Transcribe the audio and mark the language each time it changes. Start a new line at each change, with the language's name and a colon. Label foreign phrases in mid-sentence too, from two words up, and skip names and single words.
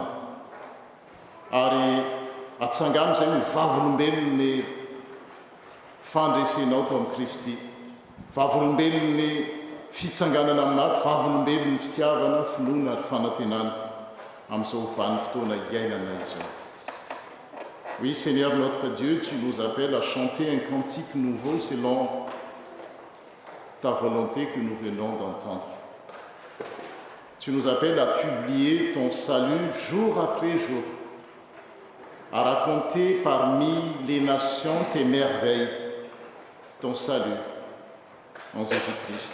Malagasy: Ary atsangano izay ny vavolombelon'ny fandresenao tao amin'i Kristy, vavolombelon'ny fitsanganana aminaty, vavolombelon'ny fitiavana, finoana ary fanantenana amin'izao vanim-potoana iainana izao.
French: Oui, Seigneur notre Dieu, tu nous appelles à chanter un cantique nouveau selon ta volonté que nous venons d'entendre. Tu nous appelles à publier ton salut jour après jour, à raconter parmi les nations tes merveilles, ton salut en Jésus-Christ.